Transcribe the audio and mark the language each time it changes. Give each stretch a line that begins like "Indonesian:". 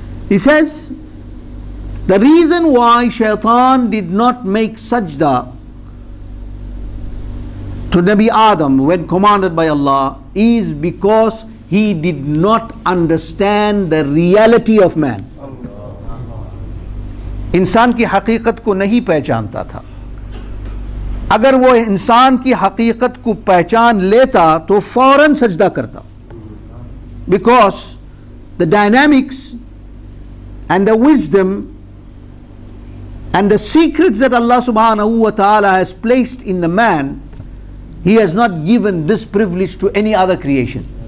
English: He says, the reason why Shaitan did not make sajda to Nabi Adam when commanded by Allah is because he did not understand the reality of man.
Hindi: इंसान की हकीकत को नहीं पहचानता था. अगर वो इंसान की हकीकत को पहचान लेता तो फौरन सजदा करता.
English: Because the dynamics and the wisdom and the secrets that Allah subhanahu wa ta'ala has placed in the man, He has not given this privilege to any other creation.